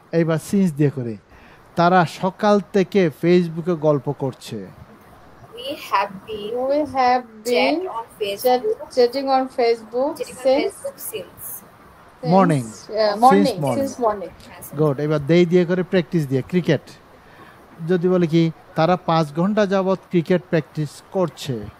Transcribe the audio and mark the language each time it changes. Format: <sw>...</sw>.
<bn>এইবার সিন্স দিয়ে করি, তারা সকাল থেকে ফেসবুকে গল্প করছে।</bn> <en>We have been chatting on Facebook since morning morning. Good.</en> <bn>এবার দেই দিয়ে করে প্র্যাকটিস দিয়ে ক্রিকেট। যদি বলে কি তারা 5 ঘন্টা যাবত ক্রিকেট প্র্যাকটিস করছে।</bn>